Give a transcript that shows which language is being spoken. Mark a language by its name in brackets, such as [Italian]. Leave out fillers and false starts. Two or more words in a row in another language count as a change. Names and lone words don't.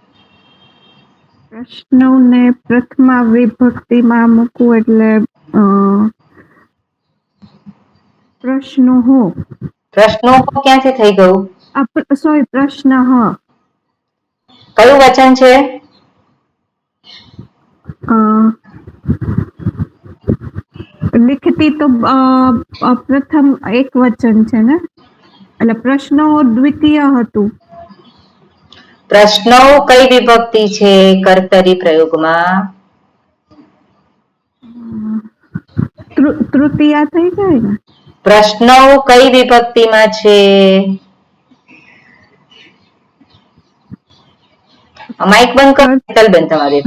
[Gujarati] પ્રશ્નોને પ્રથમા વિભક્તિમાં મૂકવું એટલે પ્રશ્નો હો. પ્રશ્નો ક્યાંથી થઈ ગયું? સોરી, પ્રશ્ન હ. કયું વચન છે? લિખતી તો પ્રથમ એક વચન છે ને, એટલે પ્રશ્નો દ્વિતીય હતું. પ્રશ્નો કઈ વિભક્તિ છે કર્તરી પ્રયોગમાં? તૃતીયા થઈ જાય ને. પ્રશ્નો કઈ વિભક્તિમાં છે? માઇક બંધ કરો હેતલબેન તમારી.